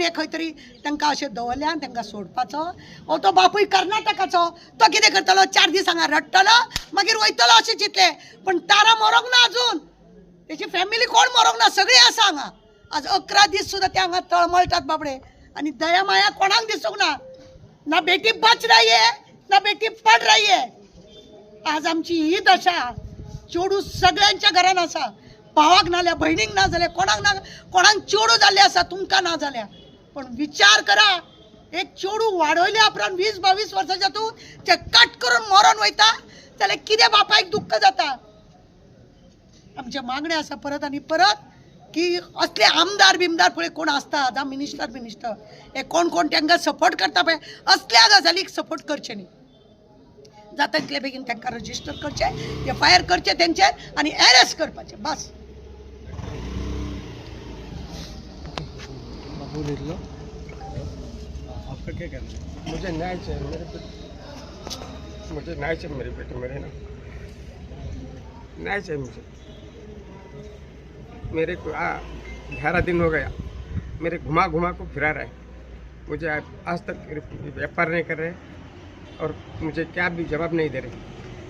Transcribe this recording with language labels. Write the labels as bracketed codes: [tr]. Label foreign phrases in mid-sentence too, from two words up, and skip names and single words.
[kok] हे खंय तरी तांकां अशें दवरल्या आनी तांकां सोडपाचो हो तो बापूय कर्नाटकाचो तो कितें करतलो 4 दीस हांगा रडटलो मागीर वयतलो अशें चिंतलें पण तारा मरोंक ना अजून तेची फॅमिली कोण मरोंक ना सगळीं आसा हांगा आज 11 दीस सुद्दां ते हांगा तळमळटात बाबडे आनी दया माया कोणाक दिसूंक ना [hi] ना बेटी बच रही है ना बेटी पड रही है [kok] आज आमची ही दशा चेडूं सगळ्यांच्या घरान आसा भावाक नाल्या भयणीक ना जाल्यार कोणाक चेडूं जाल्ले आसा तुमकां ना जाल्या पण विचार करा एक चेडूं वाडयल्या उपरांत 20-22 वर्साच्या तूं ते कट करून मरोन वयता जाल्यार कितें बापायक दुख्ख जाता आमचे मागणे आसा परत आनी परत की असले आमदार बिमदार पळय कोण आसता जावं मिनिस्टर हे कोण तांकां सपोर्ट करता पळय असल्या गजालीक सपोर्ट करचे न्ही जाता तितले बेगीन तांकां रजिस्टर करचे एफआयआर करचे तेंचेर आनी अरेस्ट करपाचे बस [hi] आपका क्या कहना है? मुझे न्याय चाहिए मुझे न्याय चाहिए मेरे बेटे मेरे ना न्याय चाहिए मुझे मेरे को 11 दिन हो गया मेरे घुमा को फिरा रहा है मुझे आज तक व्यापार नहीं कर रहे और मुझे क्या भी जवाब नहीं दे रहे